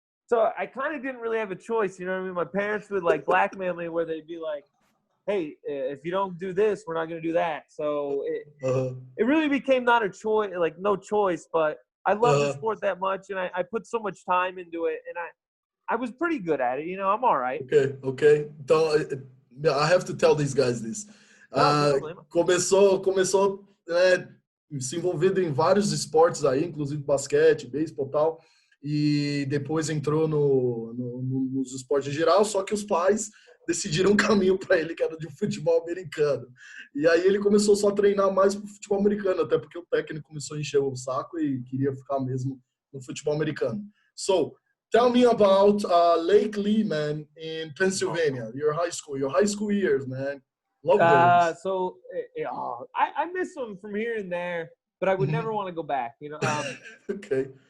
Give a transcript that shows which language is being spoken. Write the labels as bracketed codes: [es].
[en] So I kind of didn't really have a choice. You know what I mean? My parents would like blackmail me where they'd be like, hey, if you don't do this, we're not going to do that. So it really became not a choice, like no choice, but I love the sport that much. And I put so much time into it, and I was pretty good at it. You know, I'm all right. Ok. [pt] Então, [en] I have to tell these guys this. [pt] Não problema. Começou, né, se envolvendo em vários esportes aí, inclusive basquete, beisebol e tal, e depois entrou nos esportes em geral, só que os pais decidiram um caminho para ele que era de futebol americano. E aí ele começou só a treinar mais pro futebol americano, até porque o técnico começou a encher o saco e queria ficar mesmo no futebol americano. [en] So, tell me about Lake Lehman in Pennsylvania, your high school years, man. Love those. So I miss them from here and there, but I would never want to go back. You know. Okay.